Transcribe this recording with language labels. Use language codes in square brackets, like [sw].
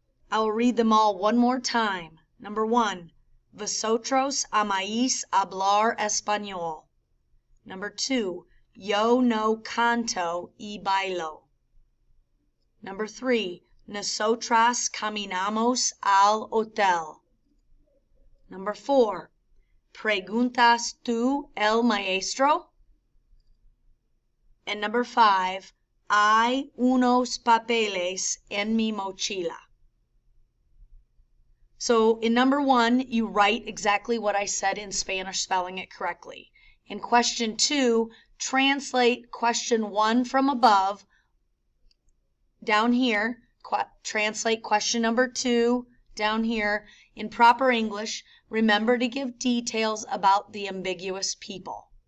[en] I will read them all one more time. Number 1. [es] Vosotros amáis hablar español. [en] Number 2. [es] Yo no canto y bailo. [en] Number 3. [es] Nosotras caminamos al hotel. [en] Number 4. [es] Preguntas tú el maestro. [en] And number 5. [es] Hay unos papeles en mi mochila. [en] So in number 1, you write exactly what I said in Spanish, spelling it correctly. In question 2, translate question 1 from above down here. Translate question number 2 down here in proper English. Remember to give details about the ambiguous people.